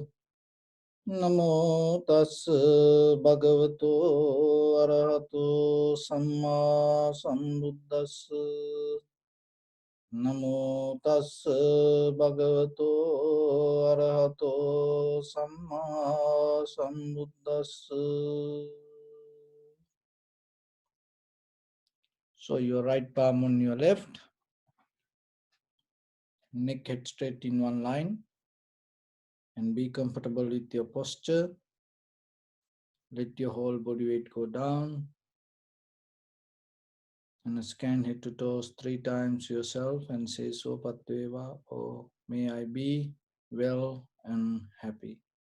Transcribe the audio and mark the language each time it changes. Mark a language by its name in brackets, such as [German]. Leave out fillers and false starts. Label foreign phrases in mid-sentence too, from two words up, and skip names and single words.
[Pali] Namo tassa bhagavato arahato samma sambuddhassa. Namo tassa bhagavato arahato samma sambuddhassa. [English] So your right palm on your left, neck head straight in one line, and be comfortable with your posture. Let your whole body weight go down and scan head to toes 3 times yourself and say So Patveva, or may I be well and happy.